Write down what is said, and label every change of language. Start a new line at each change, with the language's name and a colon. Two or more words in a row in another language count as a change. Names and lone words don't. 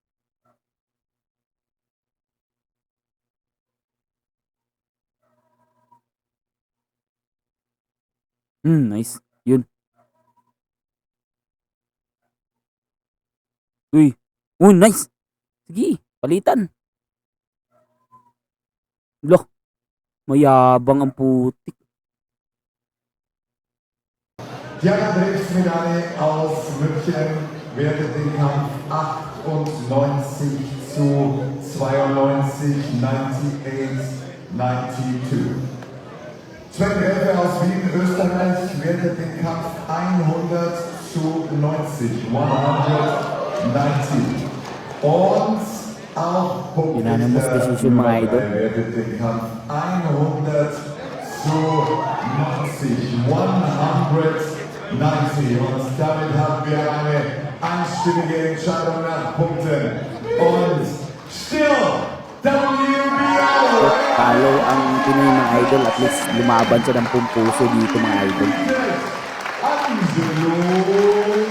Filipino: Nice. Yun. Uy. Uy, nice. Sige, palitan. Loh, mayabang ang putik.
German: Die Andrés-Medaille aus München wertet den Kampf 98 zu 92, 98, 92. Sven Gräfe aus Wien, Österreich, wertet den Kampf 100 zu 90, 190. Und auch
English: Unanimous decision
Filipino: mga idol.
German: wertet den Kampf 100 zu 90, 190. Und damit haben wir eine einstimmige Entscheidung nach Punkten. Und still WBO!
Filipino: Talo ang Pinoy mga idol.
English: At least
Filipino: lumaban siya ng pumpuso dito mga idol. Angelo